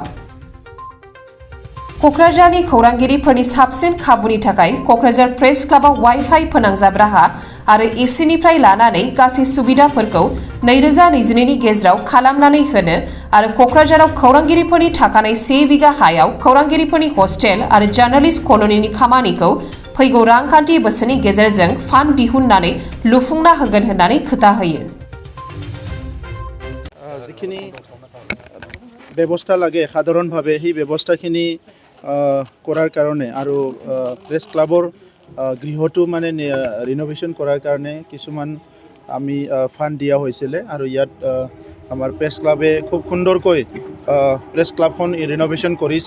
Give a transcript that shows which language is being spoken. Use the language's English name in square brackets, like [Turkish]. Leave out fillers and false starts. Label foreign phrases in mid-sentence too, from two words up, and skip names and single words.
[Bodo] क'क्राझारनि खौरांगिरिफोरनि साबसिन खाबुनि थाखाय क'क्राझार प्रेस क्लाबाव वाइफाइ फोनांजाब राहा आरो एसिनिफ्राय लानानै गासै सुबिदाफोरखौ 2022 नि गेजेराव खालामनानै होनो आरो क'क्राझाराव खौरांगिरिफोरनि थाखानाय 1 बिघा हायाव खौरांगिरिफोरनि हस्टेल आरो जार्नालिस्ट कल'निनि खामानिखौ फैगौ रांखान्थि बोसोरनि गेजेरजों फान्ड दिहुननानै लुफुंना होगोन होननानै खोथा होयो। [Assamese] जिखिनि ব্যৱস্থা লাগে সাধাৰণভাৱে সেই ব্যৱস্থাখিনি কৰাৰ কাৰণে আৰু প্ৰেছ ক্লাবৰ গৃহটো মানে ৰিন'ভেশ্যন কৰাৰ কাৰণে কিছুমান আমি ফাণ্ড দিয়া হৈছিলে আৰু ইয়াত আমাৰ প্ৰেছ ক্লাবে খুব সুন্দৰকৈ প্ৰেছ ক্লাবখন ৰিন'ভেশ্যন কৰিছে।